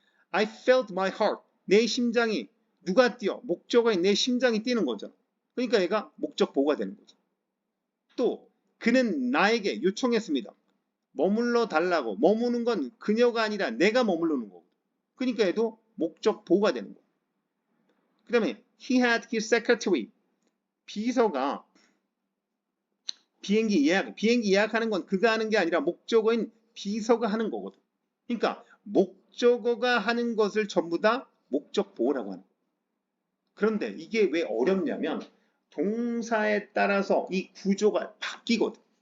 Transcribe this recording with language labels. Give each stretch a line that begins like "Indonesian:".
English: I felt my heart.
Korean: 내 심장이 누가 뛰어? 목적어인 내 심장이 뛰는 거죠. 그러니까 얘가 목적 보호가 되는 거죠. 또 그는 나에게 요청했습니다. 머물러 달라고. 머무는 건 그녀가 아니라 내가 머무르는 거고. 그러니까 얘도 목적 보호가 되는 거예요. 그 다음에
English: he had his secretary.
Korean: 비서가 비행기 예약하는 건 그가 하는 게 아니라 목적어인 비서가 하는 거거든. 그러니까 목적어가 하는 것을 전부 다 목적 보호라고 하는 거예요. 그런데 이게 왜 어렵냐면 동사에 따라서 이 구조가 바뀌거든.